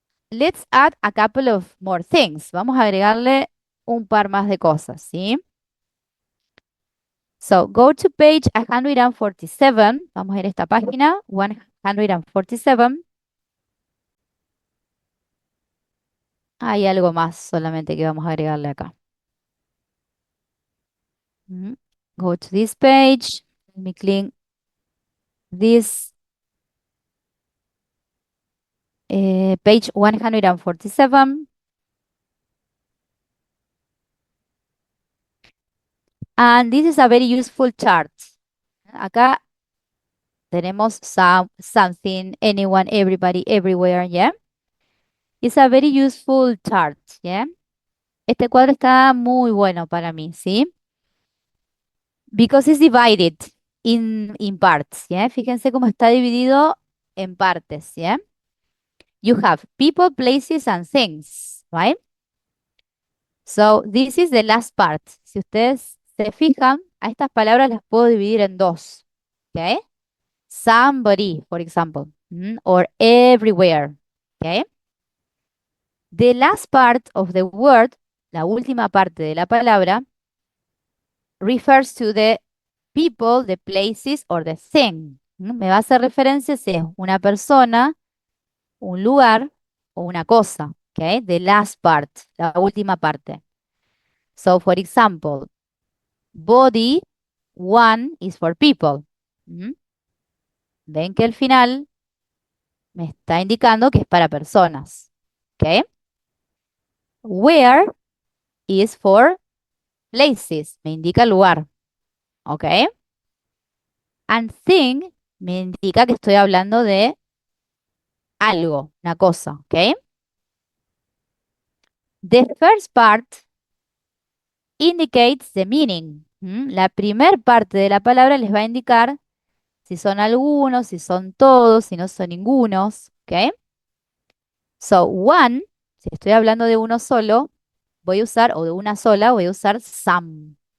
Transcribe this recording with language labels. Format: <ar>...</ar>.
<en>Let's add a couple of more things.</en> <es>Vamos a agregarle un par más de cosas, ¿sí?</es> <en>So, go to page 147.</en> <es>Vamos a ir a esta página, 147. Hay algo más solamente que vamos a agregarle acá.</es> <en>Go to this page. Let me click this page 147. And this is a very useful chart.</en> <es>Acá tenemos something, anyone, everybody, everywhere, ¿ya?</es> <en>It's a very useful chart, ¿ya?</en> <es>Este cuadro está muy bueno para mí, ¿sí?</es> <en>Because it's divided in parts,</en> <es>¿ya? Fíjense cómo está dividido en partes, ¿ya?</es> <en>You have people, places, and things, right? So, this is the last part.</en> <es>Si ustedes se fijan, a estas palabras las puedo dividir en dos, ¿ok?</es> <en>Somebody, for example, or everywhere, ¿ok? The last part of the word,</en> <es>la última parte de la palabra,</es> <en>refers to the people, the places, or the thing.</en> <es>Me va a hacer referencia si es una persona, un lugar o una cosa, ¿ok?</es> <en>The last part,</en> <es>la última parte.</es> <en>So, for example, body, one is for people.</en> <es>Ven que el final me está indicando que es para personas, ¿ok?</es> <en>Where is for places,</en> <es>me indica lugar,</es> <en>¿ok?</en> <es>And thing me indica que estoy hablando de algo, una cosa, ¿ok?</es> <en>The first part indicates the meaning.</en> <es>La primer parte de la palabra les va a indicar si son algunos, si son todos, si no son ningunos, ¿ok? So, one, si estoy hablando de uno solo, voy a usar, o de una sola, voy a usar some.</es>